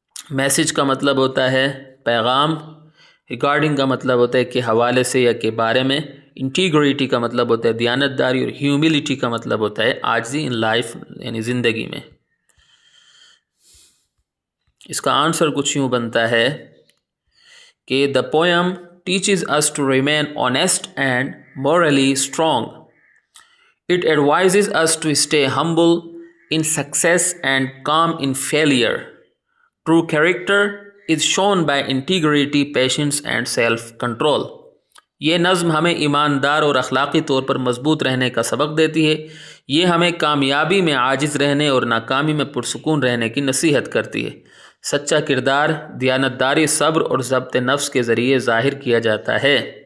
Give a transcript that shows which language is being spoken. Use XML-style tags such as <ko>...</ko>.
<ur>Message کا مطلب ہوتا ہے پیغام، ریگارڈنگ کا مطلب ہوتا ہے کہ حوالے سے یا کے بارے میں، انٹیگریٹی کا مطلب ہوتا ہے دیانت داری، اور ہیوملٹی کا مطلب ہوتا ہے عاجزی ان لائف یعنی زندگی میں۔ اس کا آنسر کچھ یوں بنتا ہے کہ</ur> <en>The poem teaches us to remain honest and morally strong. It advises us to stay humble in success and calm in failure. True character is shown by integrity, patience and self-control.</en> <ur>یہ نظم ہمیں ایماندار اور اخلاقی طور پر مضبوط رہنے کا سبق دیتی ہے۔ یہ ہمیں کامیابی میں عاجز رہنے اور ناکامی میں پرسکون رہنے کی نصیحت کرتی ہے۔ سچا کردار دیانتداری، صبر اور ضبط نفس کے ذریعے ظاہر کیا جاتا ہے۔</ur>